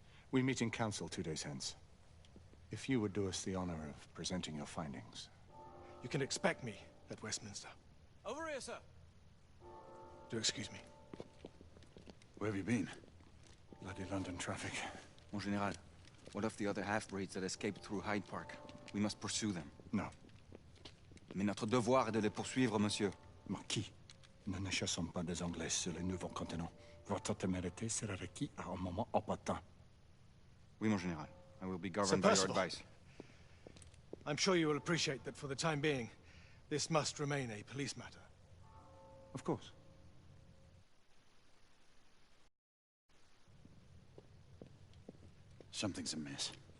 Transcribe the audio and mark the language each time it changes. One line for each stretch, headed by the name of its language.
English: We meet in council 2 days hence. If you would do us the honor of presenting your findings. You can expect me at Westminster. Over here, sir. Do excuse me. Where have you been? Bloody London traffic. Mon Général, what of the other half-breeds that escaped through Hyde Park? We must pursue them. No.
French: Mais notre devoir est de les poursuivre, monsieur. Marquis, nous ne chassons pas des Anglais sur le nouveau continent. Votre témérité sera requise à un moment opportun. Oui, mon Général.
English: I will be governed by your advice. I'm sure you will appreciate that for the time being, this must remain a police matter. Of course. Something's amiss.